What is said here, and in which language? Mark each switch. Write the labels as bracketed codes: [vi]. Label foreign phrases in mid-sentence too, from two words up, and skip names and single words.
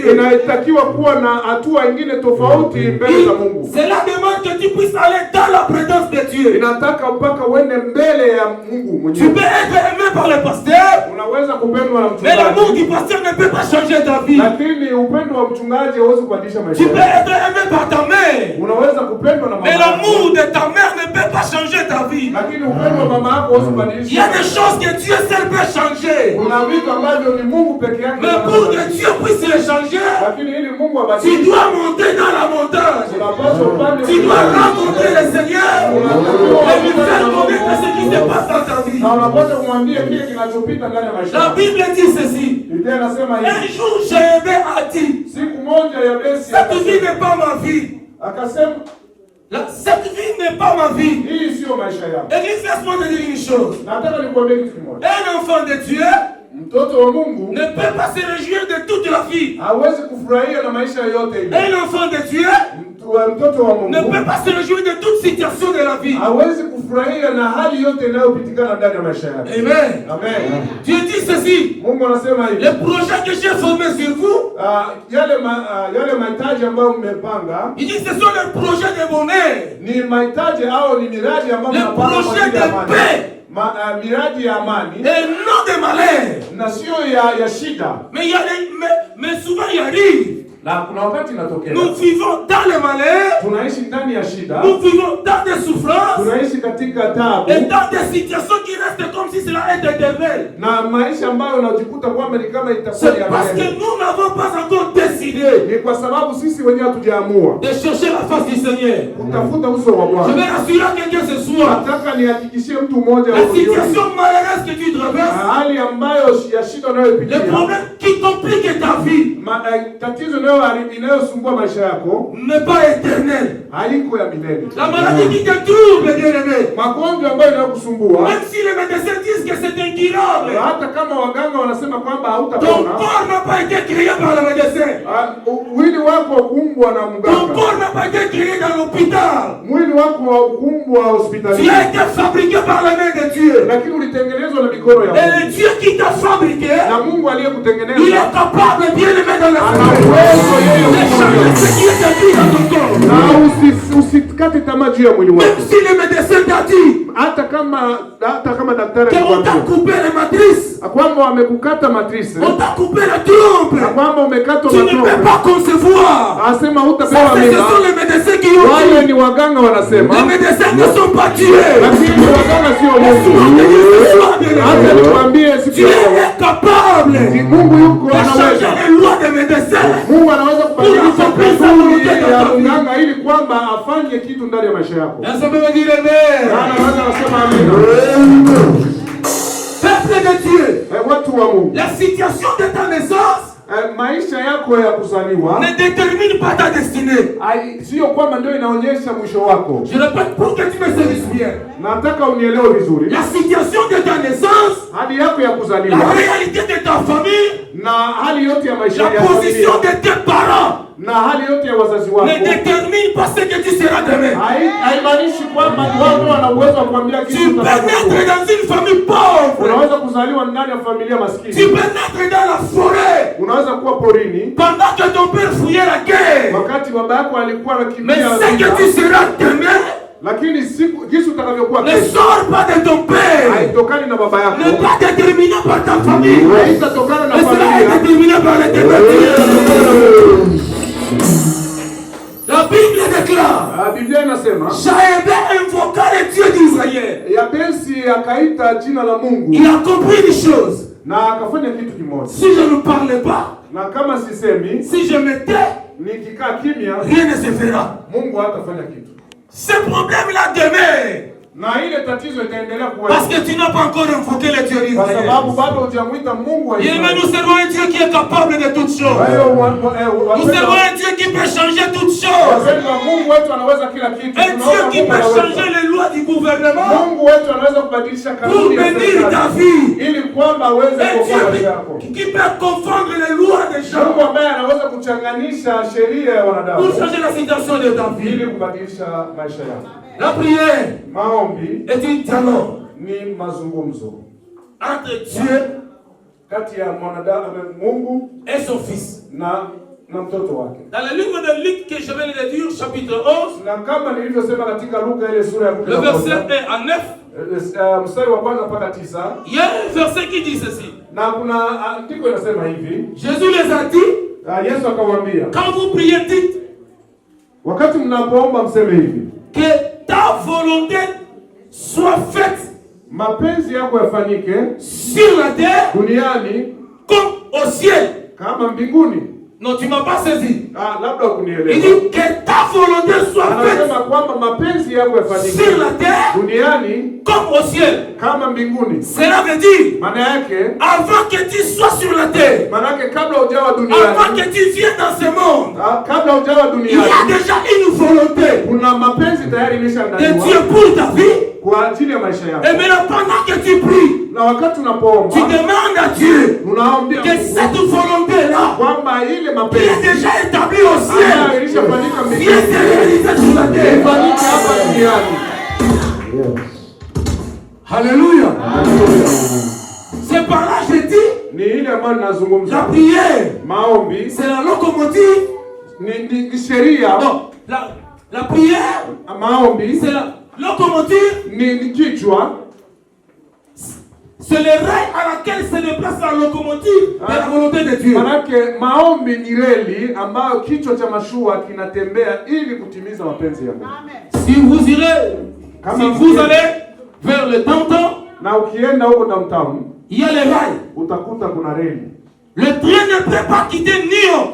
[sw] Inatakiwa kuwa na hatua nyingine tofauti mbele za Mungu. [fr] Cela demande que tu puisses aller dans la présence de Dieu. [sw] Inataka mpaka uende mbele ya Mungu mwenyewe. [fr] Tu peux être aimé par le pasteur. [sw] Unaweza kupendwa na mchungaji. [fr] Mais l'amour du pasteur ne peut pas changer ta vie. [sw] Lakini upendo wa mchungaji hauwezi kubadilisha maisha [fr] Tu [sw] yako. [fr] peux être aimé par ta mère. [sw] Unaweza kupendwa na mama. [fr] Mais l'amour de ta mère ne peut pas changer ta vie. [sw] Lakini upendo wa mama yako hauwezi kubadilisha. [fr] Il y a des choses que Dieu seul peut changer. [sw] Kuna vitu ambavyo ni Mungu peke yake. [fr] Mais pour que Dieu puisse les changer, [sw] lakini ili Mungu abadilishe, [fr] tu dois monter dans la montagne. Tu dois rencontrer le Seigneur et lui faire connaître ce qui se passe dans ta vie. [sw] na unapaswa kumwambia kile kinachopita ndani ya maisha. [fr] La Bible dit ceci. [sw] Biblia inasema hivi. [fr] Un jour Jaébé a dit, [sw] siku moja Yabesi [fr] cette vie n'est pas ma vie. [sw] Akasema [fr] cette vie n'est pas ma vie. [sw] Hii sio maisha yangu. [fr] Église, laisse-moi te dire une chose. [sw] Nataka nikwambie kitu kimoja. [fr] Un enfant de Dieu [sw] mtoto wa Mungu [fr] ne peut pas se réjouir de toute la vie. [sw] hawezi kufurahia na maisha yote ile. [fr] Un enfant de Dieu [sw] mtoto wa Mungu [fr] ne peut pas se réjouir de toute situation de la vie. [sw] hawezi kufurahia na hali yote inayopitikana ndani ya maisha yake. [fr] Amen. [sw] Amen. [fr] Dieu dit ceci. [sw] Mungu anasema hivi. [fr] Les projets que j'ai formés sur vous, [sw] yale mahitaji ambayo mmepanga, [fr] il dit ce sont les projets de bonheur. [sw] ni mahitaji au ni miradi ambayo mnapanga [fr] les projets de paix. [sw] Miradi ya amani [fr] et non de malheur. [sw] na sio ya shida. [fr] Mais souvent il arrive. [sw] Na kuna wakati inatokea. [fr] Nous vivons dans le malheur. [sw] Tunaishi ndani ya shida. [fr] Nous vivons dans des souffrances. [sw] Tunaishi katika taabu. [fr] Et dans des situations qui restent comme si cela était éternel. [sw] Na maisha ambayo unajikuta kwamba ni kama itakuwa [fr] C'est parce que nous n'avons pas encore décidé. [sw] Ni kwa sababu sisi wenyewe hatujaamua [fr] De chercher la face du Seigneur. [sw] kutafuta uso wa [fr] Je [sw] Bwana. [fr] vais rassurer quelqu'un ce soir. [sw] Nataka nihakikishie mtu mmoja [fr] La situation malheureuse que tu traverses. [sw] hali ambayo ya shida unayopitia. [fr] Les problèmes qui compliquent ta vie. [sw] Tatizo inayosumbua maisha yako [fr] n'est pas éternel. [sw] haiko ya milele. [fr] La maladie qui te trouble, bien-aimé. [sw] Magonjwa ambayo yanayokusumbua. [fr] Même si les médecins disent que c'est incurable. [sw] Hata kama waganga wanasema kwamba [fr] Ton [sw] hautapona. [fr] corps n'a pas été créé par le médecin. [sw] Mwili wako haukuumbwa na [fr] Ton [sw] mganga. [fr] corps n'a pas été créé dans l'hôpital. [sw] Mwili wako haukuumbwa [fr] Tu [sw] hospitalini. [fr] as été fabriqué par la main de Dieu. [sw] Lakini ulitengenezwa na mikono ya [fr] Et [sw] Mungu. [fr] le Dieu qui t'a fabriqué, [sw] Na Mungu [fr] il [sw] aliyekutengeneza [fr] est capable de bien le mettre dans la [sw] ana uwezo yeye [fr] de changer ce qui est écrit dans ton corps. [sw] na usikate tamaa juu ya mwili [fr] Même [sw] wako. [fr] si le médecin t'a dit [sw] Hata kama daktari [fr] qu'on t'a [sw] alikwambia [fr] coupé les matrices, [sw] kwamba wamekukata matrise, [fr] on t'a coupé les trompes, [sw] na kwamba umekatwa [fr] tu ne peux [sw] matombo, [fr] pas concevoir. [sw] asema [fr] Ça, [sw] hutapewa [fr] ce [sw] mimba. [fr] sont les médecins qui ont [sw] Wale [fr] dit. [sw] ni waganga wanasema, [fr] Les médecins ne sont pas tués. [sw] lakini waganga sio Mungu. Acha nikwambie siku [fr] Tu [sw] ya leo, [fr] es capable [sw] ni Mungu yuko [fr] de changer [sw] anaweza. [fr] les lois des médecins. [sw] Mungu anaweza kubadilisha [fr] Pour [sw] desturi [fr] accomplir [sw] ya [fr] sa volonté. [sw] mganga ili kwamba afanye kitu ndani ya maisha yako. [fr] Est-ce que vous me direz [sw] Bwana [fr] Amen? [sw] anaweza kusema amina. [fr] Peuple de Dieu, [sw] Watu wa Mungu, [fr] la situation de ta naissance [sw] maisha yako ya kuzaliwa [fr] ne détermine pas ta destinée. [sw] sio kwamba ndio inaonyesha mwisho wako. [fr] Je répète pour que tu me saisisses bien. [sw] Nataka unielewe vizuri. [fr] La situation de ta naissance, [sw] Hali yako ya [fr] la [sw] kuzaliwa [fr] réalité de ta famille, [sw] na hali yote ya maisha [fr] la [sw] ya [fr] position [sw] familia [fr] de tes parents [sw] na hali yote ya wazazi wako [fr] ne détermine pas ce que tu seras demain. [sw] haimaanishi kwamba wao ndio wana uwezo wa kuambia kitu [fr] Tu peux [sw] utakachokuwa. [fr] naître dans une famille pauvre. [sw] Unaweza kuzaliwa ndani ya familia [fr] Tu [sw] maskini. [fr] peux naître dans la forêt [sw] Unaweza kuwa porini [fr] pendant que ton père fouillait la guerre. [sw] wakati baba yako alikuwa [fr] Mais [sw] anakimbia [fr] ce que [sw] vita. [fr] tu seras demain [sw] Lakini siku jinsi utakavyokuwa [fr] ne [sw] kesho [fr] sort pas de ton père. [sw] haitokani na baba yako. [fr] N'est pas déterminé par ta famille. [sw] Haitatokana na [fr] Mais cela est [sw] familia. [fr] déterminé par l'éternité. La Bible déclare, [sw] Biblia inasema [fr] Jaëb invoqua le Dieu d'Israël. [sw] Yabesi akaita jina la Mungu [fr] Il a compris une chose. [sw] na akafanya kitu kimoja. [fr] Si je ne parlais pas, [sw] Na kama sisemi, [fr] si je me tais, [sw] nikikaa kimya, [fr] rien ne se fera. [sw] Mungu hatafanya kitu. [fr] Ce problème-là demeure. [sw] Na ile tatizo itaendelea kuwa [fr] Parce que tu n'as pas encore invoqué le Dieu [sw] kwa [fr] d'Israël. [sw] sababu bado hujamuita Mungu wa [fr] Bien aimé, [sw] Israeli. [fr] nous servons un Dieu qui est capable de toutes [sw] Kwa [fr] choses. [sw] hiyo [fr] Nous servons un Dieu qui peut changer toutes choses. [sw] wapendwa, Mungu wetu anaweza kila kitu. [fr] Un Dieu qui peut changer les lois du gouvernement [sw] Mungu wetu anaweza kubadilisha [fr] pour [sw] kanuni ya [fr] bénir ta [sw] serikali [fr] vie. [sw] ili kwamba aweze [fr] Un [sw] kuokoa maisha yako. [fr] Dieu qui peut confondre les lois des gens [sw] Mungu ambaye anaweza kuchanganisha sheria ya [fr] pour [sw] wanadamu [fr] changer la situation de ta vie. [sw] ili kubadilisha maisha yako. [fr] La prière [sw] Maombi [fr] est un dialogue [sw] ni mazungumzo [fr] entre Dieu [sw] kati ya mwanadamu Mungu [fr] et son Fils. [sw] na mtoto wake. [fr] Dans le livre de Luc que je vais le lire, chapitre 11, [sw] Na kama nilivyosema katika Luka ile sura ya [fr] le verset [sw] 11 [fr] 1 à 9, [sw] mstari wa kwanza mpaka 9, [fr] il y a un verset qui dit ceci. [sw] na kuna andiko inasema hivi. [fr] Jésus les a dit, [sw] Yesu akawaambia, [fr] quand vous priez, dites [sw] wakati mnapoomba mseme hivi, [fr] que ta volonté soit faite [sw] mapenzi yako yafanyike [fr] sur la terre [sw] duniani [fr] comme au ciel. [sw] kama mbinguni. [fr] Non, tu m'as pas saisi. [sw] Labda [fr] Il [sw] ukunielewa. [fr] dit que ta volonté soit faite [sw] Anasema kwamba mapenzi yako yafanyike [fr] sur la terre [sw] duniani [fr] comme au ciel. [sw] kama mbinguni. [fr] Cela veut dire, [sw] Maana yake, [fr] avant que tu sois sur la terre, [sw] maana yake kabla hujawa [fr] avant [sw] duniani, [fr] que tu viennes dans ce monde, [sw] kabla hujawa [fr] il y a [sw] duniani, [fr] déjà une volonté [sw] kuna mapenzi tayari [fr] de Dieu [sw] imeshaandaliwa [fr] pour ta vie. [sw] kwa ajili ya maisha [fr] Et [sw] yako. [fr] maintenant, pendant que tu pries, [sw] Na wakati unapoomba, [fr] tu demandes à Dieu [sw] unaambia [fr] que cette volonté-là, [sw] kwamba ile [fr] qui est [sw] mapenzi [fr] déjà établie au [sw] ambayo [fr] ciel, [sw] ilishafanyika [fr] vienne [sw] mbinguni [fr] se réaliser sur la terre. [sw] ifanyike hapa duniani. [fr] Alléluia. C'est par là que je dis, [sw] Ni ile ambayo [fr] la [sw] ninazungumza. [fr] prière, [sw] Maombi [fr] c'est la locomotive. [sw] ni sheria. [fr] Non, la prière, [sw] Maombi [fr] c'est la locomotive [sw] ni kichwa [fr] C'est le rail à laquelle se déplace la locomotive de la volonté de Dieu. [sw] Manake maombi ni reli ambayo kichwa cha mashua kinatembea ili kutimiza mapenzi ya Mungu. [fr] Si vous irez, si vous allez vers le downtown, [sw] na ukienda huko downtown, [fr] il y a les rails. [sw] utakuta kuna reli. [fr] Le train ne peut pas quitter New York